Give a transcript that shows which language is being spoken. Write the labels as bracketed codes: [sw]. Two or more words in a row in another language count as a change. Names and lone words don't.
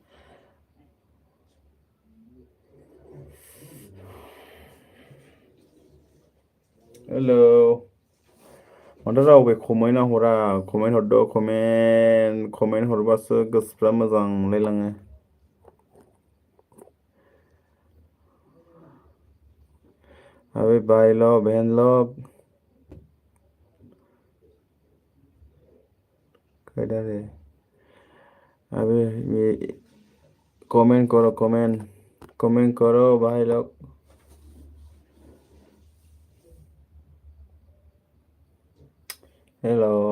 [brx] हेलौ, माथो रावबो कमेन्ट हरा? कमेन्ट हरद', कमेन्ट हरबासो गोसोफ्रा मोजां मोनलायलाङो। [hi] अबे भाई लोग, बहन लोग, किधर है? अबे ये कमेंट करो, कमेंट करो भाई लोग। हेलो,